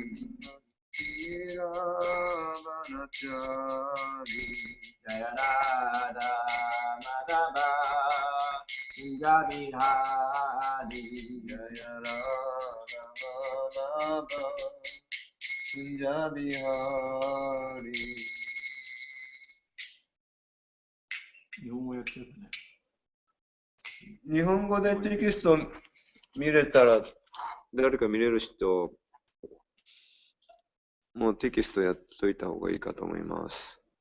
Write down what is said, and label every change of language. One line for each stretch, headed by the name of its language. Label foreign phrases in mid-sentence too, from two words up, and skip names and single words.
Sanskrit: Banachari Jaya Radha Madhava Kunjabihari Jaya Radha Madhava Kunjabihari
Japanese: 日本語やってるね。日本語でテキスト見れたら誰か見れる人、もうテキストやっといた方がいいかと思います。